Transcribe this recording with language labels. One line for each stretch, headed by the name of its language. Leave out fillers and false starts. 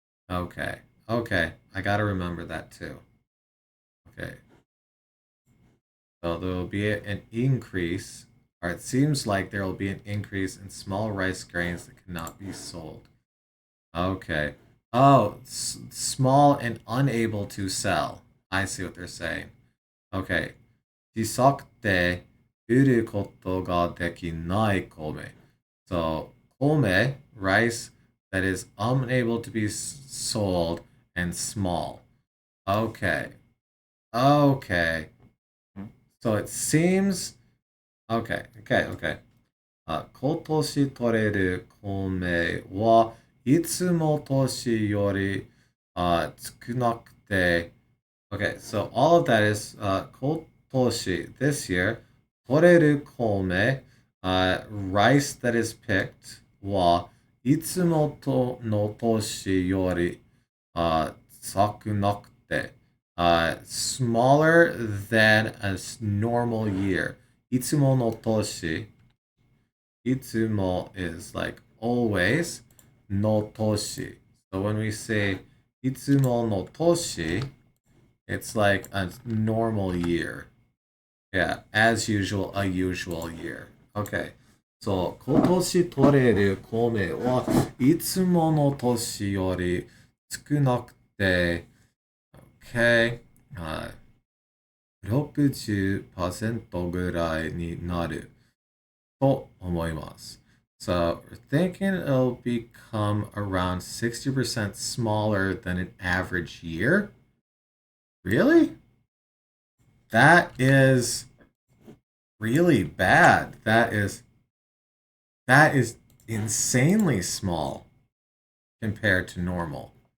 English: Okay, okay, I gotta remember that too. Okay, so there will be an increase, or it seems like there will be an increase in small rice grains that cannot be sold. Okay. Oh, small and unable to sell. I see what they're saying. Okay.
Japanese: 小さくて売ることができない米.
English: So, kome, rice that is unable to be sold and small. Okay. Okay. So it seems okay.
Japanese: 今年取れる米はいつも年より少なくて
English: Okay, so all of that is kotoshi, this year, toreru kome, rice that is picked, wa itsumo to no toshi yori sakunakute, smaller than a normal year. Itsumo no toshi, itsumo is like always, no toshi. So when we say itsumo no toshi, it's like a normal year. Yeah, as usual, a usual year. Okay.
Japanese: そう、今年取れる米はいつもの年より少なくて、
English: OK、
Japanese: はい、60%ぐらいになると思います。
English: So we're thinking it'll become around 60% smaller than an average year. Really? That is really bad. That is insanely small compared to normal.